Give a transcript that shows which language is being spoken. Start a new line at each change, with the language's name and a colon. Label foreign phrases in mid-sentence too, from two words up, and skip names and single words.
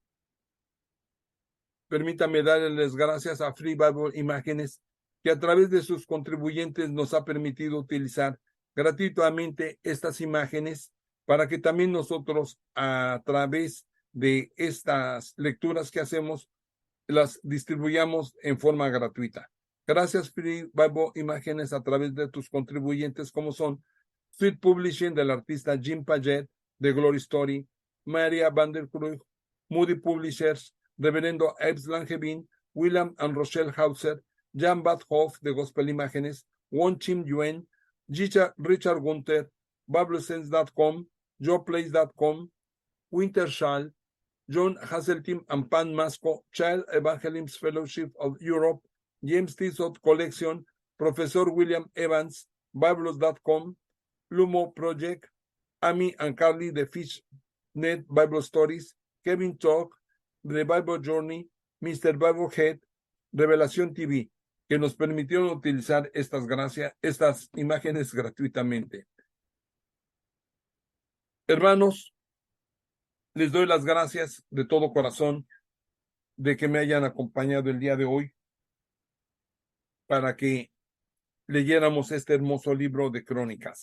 Spanish: Permítame darles gracias a Free Bible Imágenes, que a través de sus contribuyentes nos ha permitido utilizar gratuitamente estas imágenes para que también nosotros, a través de estas lecturas que hacemos, las distribuyamos en forma gratuita. Gracias, Free Bible Imágenes, a través de tus contribuyentes, como son Sweet Publishing del artista Jim Paget de Glory Story, Maria Van der Krug, Moody Publishers, Reverendo Ebbs Langevin, William and Rochelle Hauser, Jan Bad Hoff de Gospel Imágenes, Won Chim Yuen, Richard Gunther, BibleSense.com, JoePlace.com, Wintershall, John Hasseltine and Pan Masco, Child Evangelism Fellowship of Europe, James Tissot Collection, Professor William Evans, Bibles.com, Lumo Project, Amy and Carly de FishNet Bible Stories, Kevin Talk, The Bible Journey, Mr. Bible Head, Revelación TV, que nos permitieron utilizar estas imágenes gratuitamente. Hermanos, les doy las gracias de todo corazón de que me hayan acompañado el día de hoy para que leyéramos este hermoso libro de Crónicas.